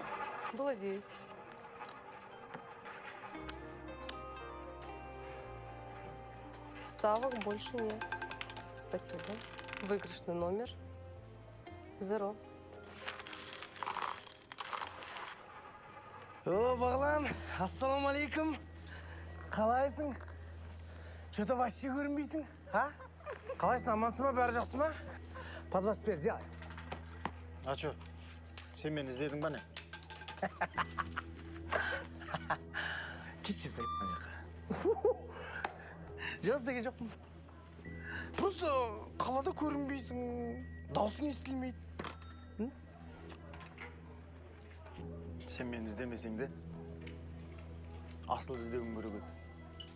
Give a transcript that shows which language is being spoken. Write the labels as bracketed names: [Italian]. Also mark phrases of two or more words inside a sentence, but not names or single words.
[Russian] Было 9. Ставок больше нет. Спасибо. Выигрышный номер. 0. О, [Kazakh] Бағлан, ассалаумалейкум. Қалайсың? [Russian] Что-то вообще көрінбейсің, а? [Kazakh] Қалайсың, амансың ба, бәрі жақсы ма? Подвас бер, [Russian] сделай. А что, [Kazakh] сен мені іздедің ба не? Кетші сәйіп. Жаз деген жоқпын. Просто қалада көрінбейсің, даусың естілмейді. Сен мені іздемесең де, асыл іздеуің керек еді.